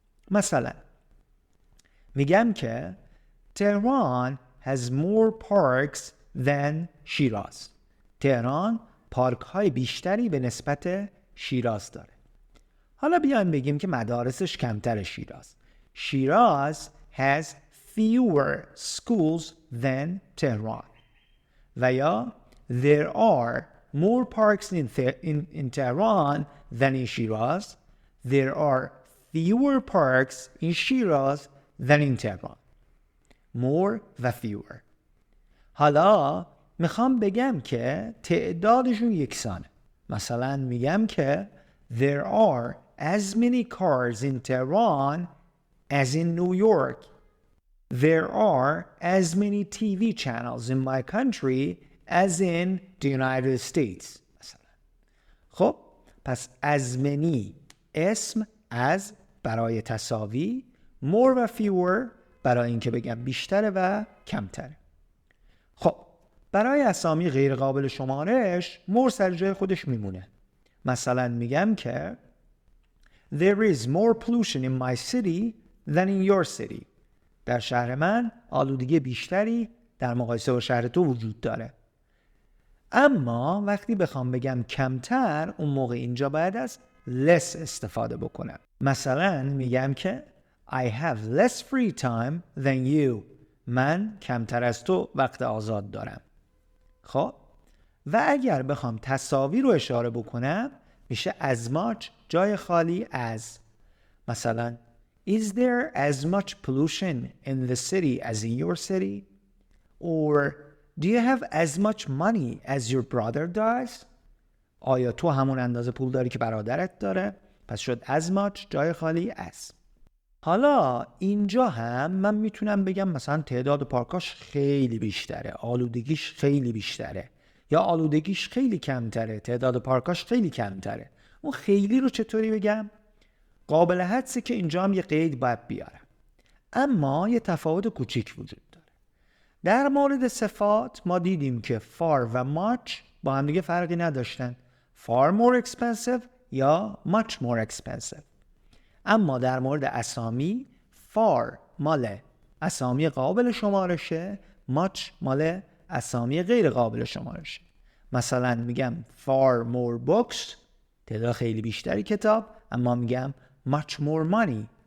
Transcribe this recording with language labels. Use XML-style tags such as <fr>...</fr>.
<fa>مثلا میگم که تهران</fa> <en>has more parks than</en> <fa>شیراز. تهران پارک های بیشتری به نسبت شیراز داره. حالا بیایم بگیم که مدارسش کمتر شیراز.</fa> <en>Shiraz has fewer schools than Tehran. و یا there are more parks in Tehran than in Shiraz. There are fewer parks in Shiraz than in Tehran. More و fewer.</en> <fa>حالا میخوام بگم که تعدادشون یکسانه. مثلا میگم که</fa> <en>there are as many cars in Tehran as in New York. There are as many TV channels in my country as in the United States.</en> <fa>مثلا. خب پس as many اسم از برای تساوی، more و fewer برای اینکه بگم بیشتره و کمتره. خب برای اسامی غیر قابل شمارش more سر جای خودش میمونه. مثلا میگم که</fa> <en>there is more pollution in my city than in your city.</en> <fa>در شهر من آلودگی بیشتری در مقایسه با شهر تو وجود داره. اما وقتی بخوام بگم کمتر، اون موقع اینجا باید از less استفاده بکنم. مثلا میگم که</fa> <en>I have less free time than you.</en> <fa>من کمتر از تو وقت آزاد دارم. خب و اگر بخوام تساوی رو اشاره بکنم میشه as much جای خالی as.</fa> <en>مثلا Is there as much pollution in the city as in your city? Or do you have as much money as your brother does?</en> <fa>آیا تو همون اندازه پول داری که برادرت داره؟ پس شد as much جای خالی as. حالا اینجا هم من میتونم بگم مثلا تعداد پارکاش خیلی بیشتره، آلودگیش خیلی بیشتره، یا آلودگیش خیلی کمتره، تعداد پارکاش خیلی کمتره. اون خیلی رو چطوری بگم؟ قابل حدسه که اینجا هم یه قید باید بیارم. اما یه تفاوت کوچیک وجود داره. در مورد صفات ما دیدیم که far و much با هم دیگه فرقی نداشتن.</fa> <en>far more expensive یا much more expensive.</en> <fa>اما در مورد اسامی far مال اسامی قابل شمارشه، much مال اسامی غیر قابل شمارشه. مثلا میگم far more books، تعداد خیلی بیشتری کتاب، اما میگم much more money.</fa>